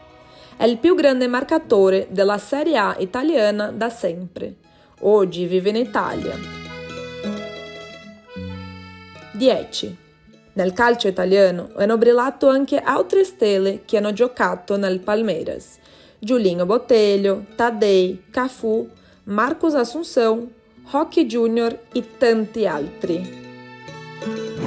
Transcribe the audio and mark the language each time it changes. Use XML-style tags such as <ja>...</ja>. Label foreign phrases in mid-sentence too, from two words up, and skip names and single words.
<it>È il più grande marcatore della Serie A italiana da sempre. Oggi vive in Italia. 10. Nel calcio italiano hanno brillato anche altre stelle che hanno giocato nel Palmeiras. Julinho Botelho, Tadei, Cafu, Marcos Assunção, Roque Júnior e tanti altri.</it>